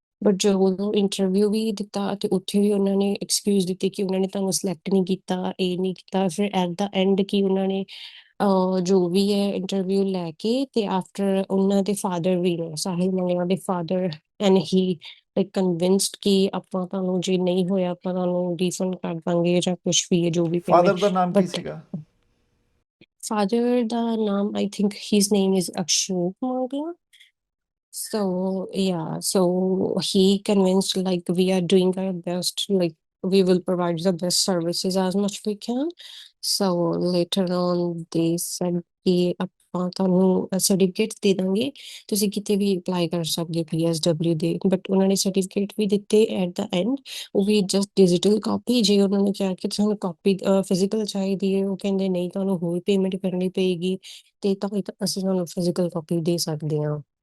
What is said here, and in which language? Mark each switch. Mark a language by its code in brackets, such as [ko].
[pa] But ਜਦੋਂ interview ਵੀ ਦਿੱਤਾ ਤੇ ਉੱਥੇ ਵੀ ਉਹਨਾਂ ਨੇ ਐਕਸਕਿਊਜ਼ ਦਿੱਤੇ ਕਿ ਉਹਨਾਂ ਨੇ ਤੁਹਾਨੂੰ ਸਿਲੈਕਟ ਨਹੀਂ ਕੀਤਾ, ਇਹ ਨਹੀਂ ਕੀਤਾ, ਫਿਰ ਐਟ ਦਾ ਐਂਡ ਕਿ ਉਹਨਾਂ ਨੇ ਜੋ ਵੀ ਹੈ ਇੰਟਰਵਿਊ ਲੈ ਕੇ ਤੇ ਆਫਟਰ ਉਹਨਾਂ ਦੇ ਫਾਦਰ ਵੀ ਨੇ, ਸਾਹਿਲ ਮੰਗਲਾ ਦੇ ਫਾਦਰ, [en] and he like convinced [pa] ਕਿ ਆਪਾਂ ਤੁਹਾਨੂੰ ਜੇ ਨਹੀਂ ਹੋਇਆ ਆਪਾਂ ਤੁਹਾਨੂੰ ਰੀਫੰਡ ਕਰ ਦਾਂਗੇ ਜਾਂ ਕੁਛ ਵੀ ਹੈ ਜੋ ਵੀ ਫਾਦਰ ਪੇਮੈਂਟ। ਦਾ ਨਾਮ ਕੀ ਬਟ ਸੀਗਾ? ਫਾਦਰ ਦਾ ਨਾਮ [en] I think his name is Ashok Mangla. So yeah, so he convinced like we are doing our best, like we will provide the best services as much we can. So later on they said [pa] ਕਿ ਆਪਾਂ ਤੁਹਾਨੂੰ certificate ਦੇ ਦਾਂਗੇ, ਤੁਸੀਂ ਕਿਤੇ ਵੀ apply ਕਰ ਸਕਦੇ PSW ਦੇ। ਬਟ ਉਹਨਾਂ ਨੇ ਸਰਟੀਫਿਕੇਟ ਵੀ ਦਿੱਤੇ ਐਟ ਦਾ ਐਂਡ, ਉਹ ਵੀ ਜਸਟ ਡਿਜੀਟਲ ਕਾਪੀ। ਜੇ ਉਹਨਾਂ ਨੇ ਕਿਹਾ ਕਿ ਤੁਹਾਨੂੰ ਕਾਪੀ ਫਿਜ਼ੀਕਲ ਚਾਹੀਦੀ ਹੈ, ਉਹ ਕਹਿੰਦੇ ਨਹੀਂ ਤੁਹਾਨੂੰ ਹੋਰ ਪੇਮੈਂਟ ਕਰਨੀ ਪਏਗੀ ਤੇ ਤਾਂ ਅਸੀਂ ਤੁਹਾਨੂੰ ਫਿਜ਼ੀਕਲ ਕਾਪੀ ਦੇ ਸਕਦੇ ਹਾਂ।